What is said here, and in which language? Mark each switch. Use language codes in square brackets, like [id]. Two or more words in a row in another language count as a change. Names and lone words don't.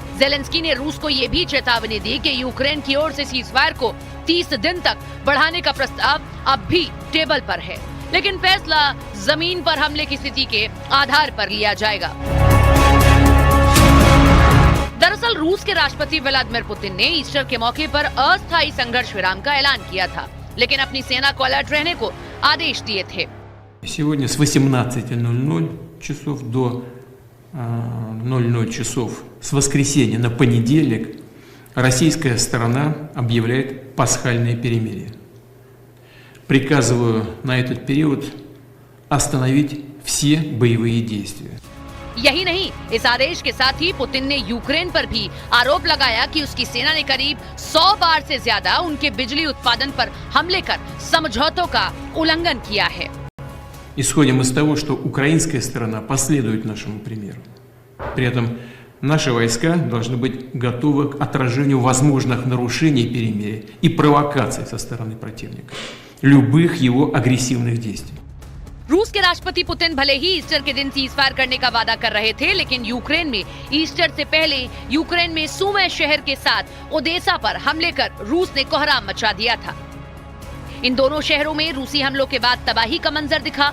[hi] जेलेंस्की ने रूस को यह भी चेतावनी दी कि यूक्रेन की ओर से [en] cease fire [hi] को 30 दिन तक बढ़ाने का प्रस्ताव अब भी टेबल पर है, लेकिन फैसला जमीन पर हमले की स्थिति के आधार पर लिया जाएगा। दरअसल रूस के राष्ट्रपति व्लादिमीर पुतिन ने ईस्टर के मौके पर अस्थायी संघर्ष विराम का ऐलान किया था, लेकिन अपनी सेना को अलर्ट रहने को आदेश दिए थे। [ru] Сегодня с 18:00 часов до 00 часов с воскресенья на понедельник российская сторона объявляет пасхальное перемирие. Приказываю на этот период остановить все боевые действия. [hi] यही नहीं, इस आदेश के साथ ही पुतिन ने यूक्रेन पर भी आरोप लगाया कि उसकी सेना ने करीब 100 बार से ज्यादा उनके बिजली उत्पादन पर हमले कर समझौतों का उल्लंघन किया है। [ru] Исходим из того, что украинская сторона последует нашему примеру. При этом наши войска должны быть готовы к отражению возможных нарушений перемирия и провокаций со стороны противника, любых его агрессивных действий. [hi] रूस के राष्ट्रपति पुतिन भले ही ईस्टर के दिन [en] cease fire [hi] करने का वादा कर रहे थे, लेकिन यूक्रेन में ईस्टर से पहले यूक्रेन में सुमी शहर के साथ ओदेसा पर हमले कर रूस ने कोहराम मचा दिया था। इन दोनों शहरों में रूसी हमलों के बाद तबाही का मंजर दिखा।